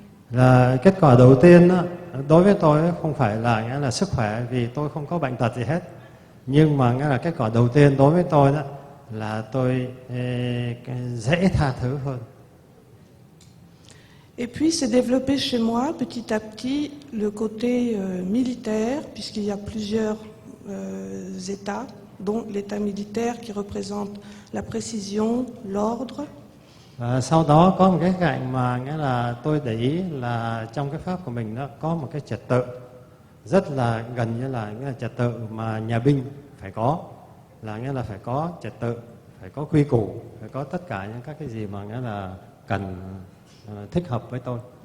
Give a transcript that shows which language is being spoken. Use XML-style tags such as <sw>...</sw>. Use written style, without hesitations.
<vi>Là kết quả đầu tiên đó, đối với tôi không phải là nghĩa là sức khỏe vì tôi không có bệnh tật gì hết, nhưng mà nghĩa là kết quả đầu tiên đối với tôi đó là tôi dễ tha thứ hơn.</vi> <fr>Et puis s'est développé chez moi petit à petit le côté militaire, puisqu'il y a plusieurs États, dont l'État militaire qui représente la précision, l'ordre.</fr> <vi>Sau đó có một cái cạnh mà nghĩa là tôi để ý là trong cái pháp của mình nó có một cái trật tự rất là gần như là nghĩa là trật tự mà nhà binh phải có, là nghĩa là phải có trật tự, phải có quy củ, phải có tất cả những các cái gì mà nghĩa là cần thích hợp với tôi.</vi>